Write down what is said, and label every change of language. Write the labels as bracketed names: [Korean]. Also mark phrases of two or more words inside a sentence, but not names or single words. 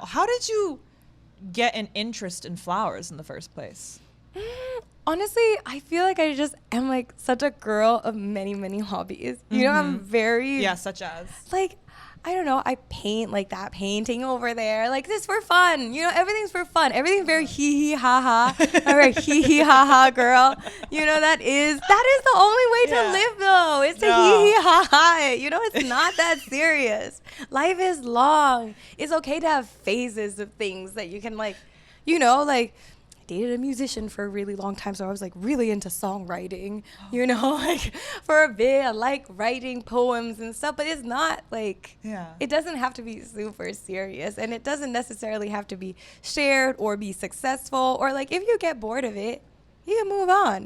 [English] How did you get an interest in flowers in the first place? Honestly, I feel like I just am like such a girl of many, many hobbies. You know, I'm very... Yeah, such as? Like, I don't know, I paint like that painting over there. Like, this for fun. You know, everything's for fun. Everything's very hee-hee, ha-ha. I'm very hee-hee, ha-ha girl. You know, that is the only way to live, though. It's to hee-hee, ha-ha. You know, it's not that serious. Life is long. It's okay to have phases of things that you can, like, you know, like... dated a musician for a really long time, so I was like really into songwriting, you know, like for a bit. I like writing poems and stuff, but it's not like, it doesn't have to be super serious, and it doesn't necessarily have to be shared or be successful, or like if you get bored of it, you can move on.